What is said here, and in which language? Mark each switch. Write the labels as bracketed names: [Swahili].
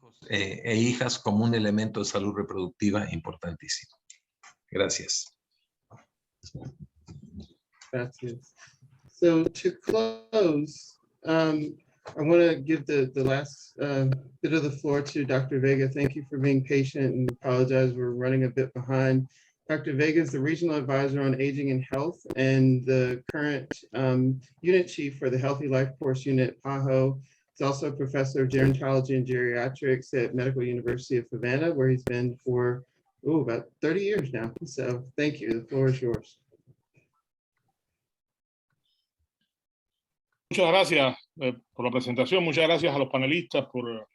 [Spanish] E hijas como un elemento de salud reproductiva importantísimo. Gracias. Gracias. [English] So to close, I want to give the last bit of the floor to Dr. Vega. Thank you for being patient and apologize. We're running a bit behind. Dr. Vega is the Regional Advisor on Aging and Health and the current Unit Chief for the Healthy Life Course Unit, PAHO. He's also a Professor of Gerontology and Geriatrics at Medical University of Havana, where he's been for about 30 years now. So thank you. The floor is yours. [Spanish] Muchas gracias por la presentación. Muchas gracias a los panelistas por